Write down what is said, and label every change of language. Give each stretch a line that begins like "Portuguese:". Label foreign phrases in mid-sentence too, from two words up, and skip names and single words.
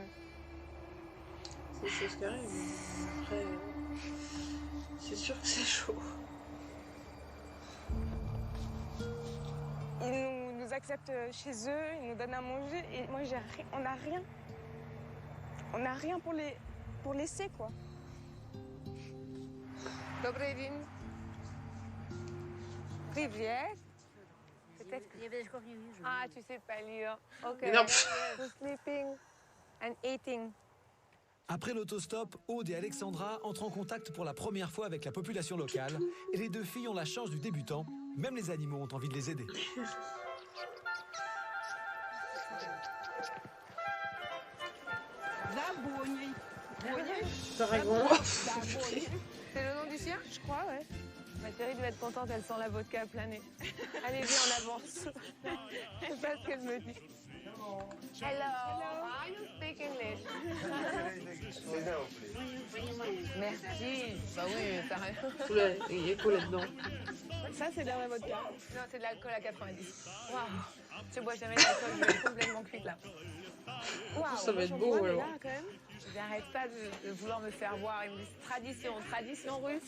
French: C'est des choses qui arrivent. Après, c'est sûr que c'est chaud. Ils nous acceptent chez eux, ils nous donnent à manger et moi on n'a rien. On n'a rien pour laisser quoi.
Russian: Добрый день. Привет.
French: Peut-être que... Ah, tu sais pas lire. Ok. Non.
English: Sleeping and eating.
French: Après l'autostop, Aude et Alexandra entrent en contact pour la première fois avec la population locale et les deux filles ont la chance du débutant. Même les animaux ont envie de les aider. C'est le nom du chien? Je crois, ouais. Ma chérie devait être contente, elle sent la vodka planer. Allez, viens, on avance. Je sais pas ce qu'elle me dit.
English: Hello, how you speak English?
French: Merci. Bah oui, t'as raison. Il y a quoi là-dedans? Ça, c'est de la vodka. Non, c'est de l'alcool à 90. Waouh. Tu bois jamais d'alcool, je suis complètement cuite là. Waouh. Ça va être beau alors. J'arrête pas de vouloir me faire boire. Ils me disent tradition russe.